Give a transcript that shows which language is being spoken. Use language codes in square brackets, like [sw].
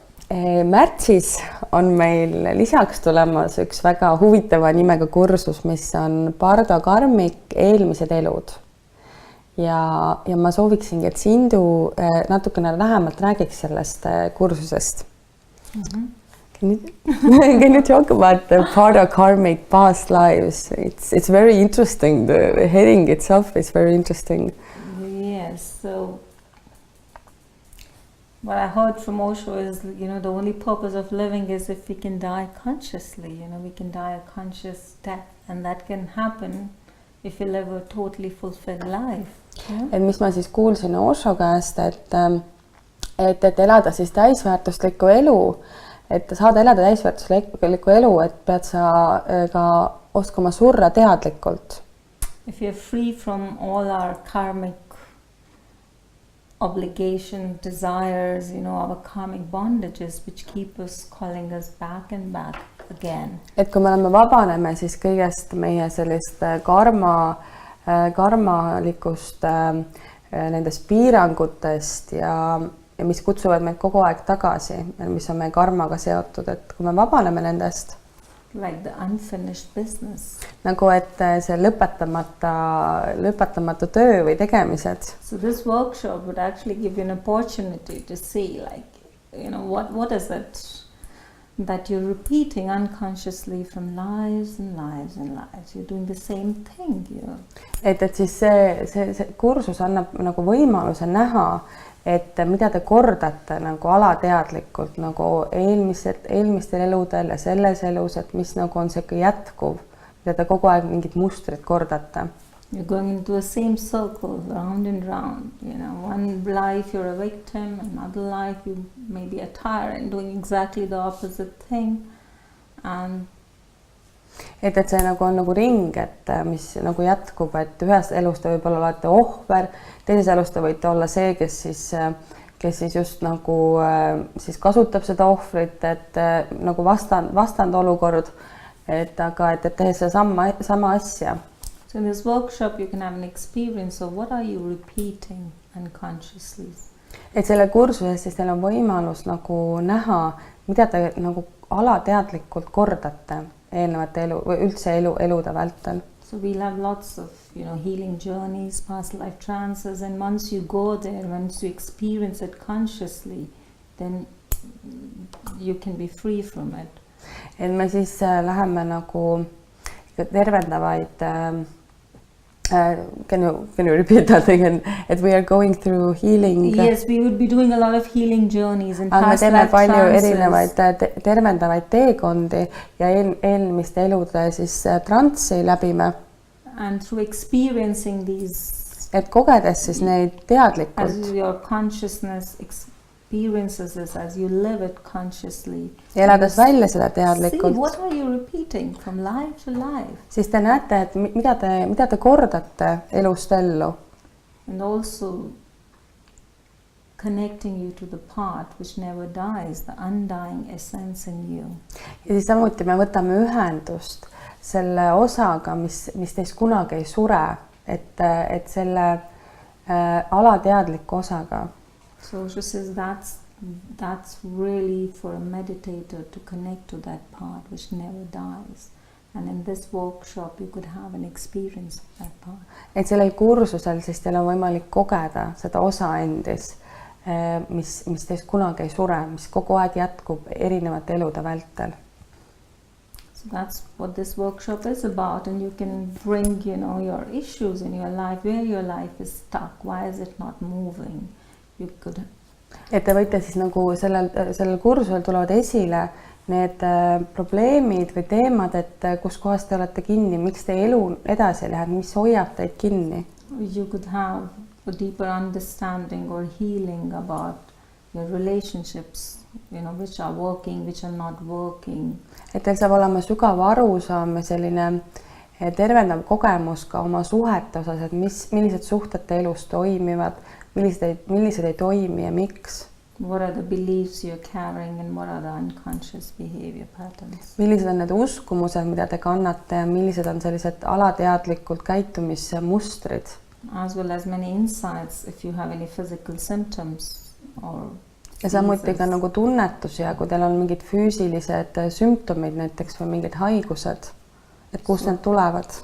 [et] Märtsis on meil lisaks tulemas üks väga huvitava nimega kursus, mis on Bardo Karmik eelmised elud. Ja ma sooviksingi, et Sindu natukene lähemalt räägiks sellest kursusest. [en] Can you talk about the Bardo Karmik past lives? It's very interesting. The heading itself is very interesting. Yes, so what I heard from Osho is, the only purpose of living is if we can die consciously, we can die a conscious death, and that can happen if we live a totally fulfilled life. [et] Et mis ma siis kuulsin Osho käest, et elada siis täisväärtuslikku elu, et saada elada täisväärtuslikku elu, et pead sa ka oskama surra teadlikult. [en] If you're free from all our karmic obligation, desires, our karmic bondages, which keep us calling us back and back again. [et] Et kui me oleme vabaneme siis kõigest meie sellist karmalikust nendest piirangutest ja mis kutsuvad meid kogu aeg tagasi, mis on meie karmaga seotud, et kui me vabaneme nendest. [en] Like the unfinished business. [et] Nagu et see lõpetamatu töö või tegemised. [en] So this workshop would actually give you an opportunity to see what is it that you're repeating unconsciously from lives and lives and lives. You're doing the same thing. [et] Et siis see kursus annab nagu võimaluse näha, et mida te kordate nagu alateadlikult nagu eelmistel eludel ja selles elus, et mis nagu on see jätkuv, mida te kogu aeg mingid mustrid kordate. [en] You're going into the same circle round and round. One life you're a victim, another life you may be a tyrant doing exactly the opposite thing. And [et] et see nagu on nagu ring, et mis nagu jätkub, et ühes elus te võib-olla olete ohver, teises elus te võite olla see, kes siis just nagu siis kasutab seda ohvrit, et nagu vastand olukord, aga et tehes seda sama asja. [en] So in this workshop you can have an experience of what are you repeating unconsciously. [et] Et selle kursuses siis teil on võimalus nagu näha, mida te nagu alateadlikult kordate eelnevate elu või üldse elude vältel. [en] So we'll have lots of, healing journeys, past life trances, and once you go there, once you experience it consciously, then you can be free from it. [et] Et me siis läheme nagu tervendavaid [en] can you repeat that again? That we are going through healing. Yes, we would be doing a lot of healing journeys and past life trances. [et] Palju erinevaid tervendavaid teekondi ja eelmiste elude siis transsi läbime. [en] And through experiencing these, [et] et kogedes siis neid teadlikult. [en] As your consciousness experiences this, as you live it consciously. [et] Ja elades välja seda teadlikult. [en] See, what are you repeating from life to life? [et] Siis te näete, et mida te kordate elust ellu. [en] And also connecting you to the part which never dies, the undying essence in you. [et] Ja siis samuti me võtame ühendust selle osaga, mis teist kunagi ei sure, et selle alateadliku osaga. [en] So she says that's really for a meditator to connect to that part which never dies. And in this workshop you could have an experience of that part. [et] Et sellel kursusel siis teil on võimalik kogeda seda osa endis, mis teist kunagi ei sure, mis kogu aeg jätkub erinevate elude vältel. [en] So that's what this workshop is about, and you can bring, your issues in your life, where your life is stuck, why is it not moving? You could. [et] Et te võite siis nagu sellel kursusel tulevad esile need probleemid või teemad, et kus kohas te olete kinni, miks te elu edasi läheb, mis hoiab teid kinni. [en] You could have a deeper understanding or healing about your relationships, which are working, which are not working. [et] Et teil saab olema sügav arusaam ja selline tervendav kogemus ka oma suhete osas, et millised suhted te elus toimivad, millised ei toimi ja miks. [en] What are the beliefs you're carrying and what are the unconscious behavior patterns? [et] Millised on need uskumused, mida te kannate ja millised on sellised alateadlikult käitumismustrid? [en] as well as many insights if you have any physical symptoms or [et] ja samuti ka nagu tunnetusi ja kui teil on mingid füüsilised sümptomid näiteks või mingid haigused, et kust need tulevad.